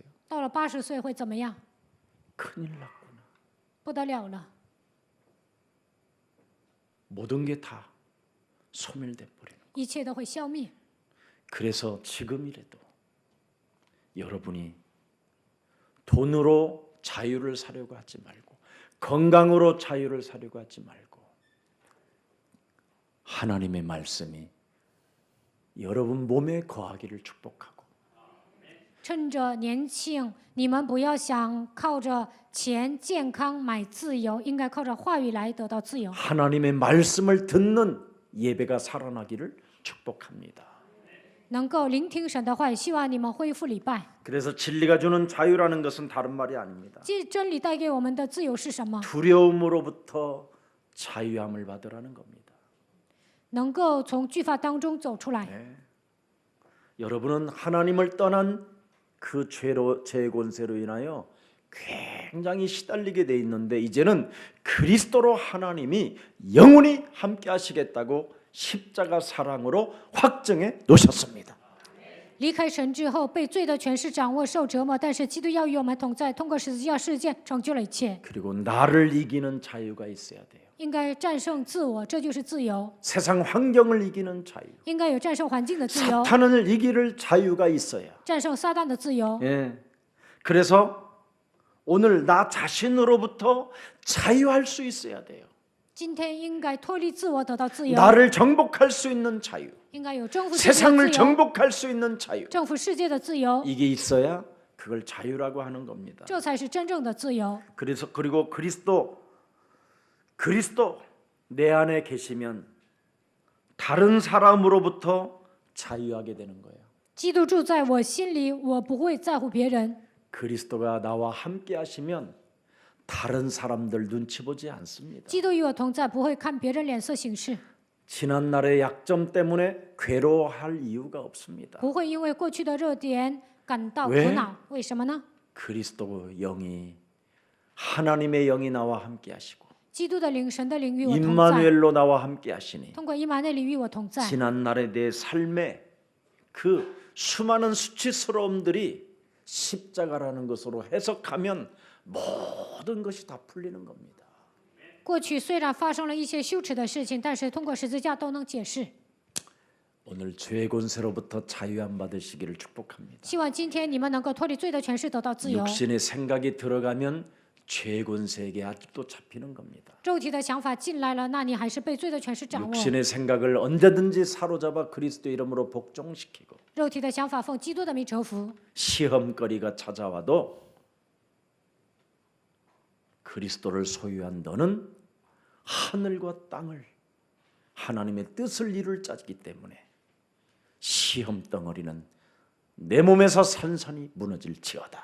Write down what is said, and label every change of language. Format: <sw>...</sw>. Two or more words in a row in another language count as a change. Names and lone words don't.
<zh>到了80岁会怎么样？</zh> <ko>큰일 났구나.</ko> <zh>不得了了，</zh> <ko>모든 게 다 소멸돼 버리는.</ko> <zh>一切都会消灭。</zh> <ko>그래서 지금이라도 여러분이 돈으로 자유를 사려고 하지 말고 건강으로 자유를 사려고 하지 말고 하나님의 말씀이 여러분 몸에 거하기를 축복하고</ko> <zh>趁着年轻，你们不要想靠着钱、健康买自由，应该靠着话语来得到自由。</zh> <ko>하나님의 말씀을 듣는 예배가 살아나기를 축복합니다.</ko> <zh>能够聆听神的话语，希望你们恢复礼拜。</zh> <ko>그래서 진리가 주는 자유라는 것은 다른 말이 아닙니다.</ko> <zh>即真理带给我们的自由是什么？</zh> <ko>두려움으로부터 자유함을 받으라는 겁니다.</ko> <zh>能够从惧怕当中走出来。</zh> <ko>여러분은 하나님을 떠난 그 죄의 권세로 인하여 굉장히 시달리게 돼 있는데 이제는 그리스도로 하나님이 영원히 함께 하시겠다고 십자가 사랑으로 확정해 놓으셨습니다.</ko> <zh>离开神之后，被罪的权势掌握，受折磨。但是基督要与我们同在，通过十字架事件成就了一切。</zh> <ko>그리고 나를 이기는 자유가 있어야 돼요.</ko> <zh>应该战胜自我，这就是自由。</zh> <ko>세상 환경을 이기는 자유.</ko> <zh>应该有战胜环境的自由，</zh> <ko>사탄을 이길 자유가 있어야.</ko> <zh>战胜撒旦的自由。</zh> <ko>예. 그래서 오늘 나 자신으로부터 자유할 수 있어야 돼요.</ko> <zh>今天应该脱离自我，得到自由。</zh> <ko>나를 정복할 수 있는 자유.</ko> <zh>应该有征服世界的</zh> <ko>세상을</ko> <zh>自由，</zh> <ko>정복할 수 있는 자유.</ko> <zh>征服世界的自由，</zh> <ko>이게 있어야 그걸 자유라고 하는 겁니다.</ko> <zh>这才是真正的自由。</zh> <ko>그래서 그리고 그리스도 내 안에 계시면 다른 사람으로부터 자유하게 되는 거예요.</ko> <zh>基督住在我心里，我不会在乎别人。</zh> <ko>그리스도가 나와 함께 하시면 다른 사람들 눈치 보지 않습니다.</ko> <zh>基督与我同在，不会看别人脸色行事，</zh> <ko>지난 날의 약점 때문에 괴로워할 이유가 없습니다.</ko> <zh>不会因为过去的热点感到苦</zh> <ko>왜</ko> <zh>恼。为什么呢？</zh> <ko>그리스도 영이 하나님의 영이 나와 함께 하시고</ko> <zh>基督的灵、神的灵与我同在，</zh> <ko>임마누엘로 나와 함께 하시니</ko> <zh>通过以马内利与我同在。</zh> <ko>지난 날의 내 삶에 그 수많은 수치스러움들이 십자가라는 것으로 해석하면 모든 것이 다 풀리는 겁니다.</ko> <zh>过去虽然发生了一些羞耻的事情，但是通过十字架都能解释。</zh> <ko>오늘 죄의 권세로부터 자유함 받으시기를 축복합니다.</ko> <zh>希望今天你们能够脱离罪的权势，得到自由。</zh> <ko>육신의 생각이 들어가면 죄의 권세에게 아직도 잡히는 겁니다.</ko> <zh>肉体的想法进来了，那你还是被罪的权势掌握。</zh> <ko>육신의 생각을 언제든지 사로잡아 그리스도 이름으로 복종시키고</ko> <zh>肉体的想法奉基督的名折服，</zh> <ko>시험거리가 찾아와도 그리스도를 소유한 너는 하늘과 땅을 하나님의 뜻을 이룰 자이기 때문에 시험 덩어리는 내 몸에서 산산이 무너질지어다.</ko>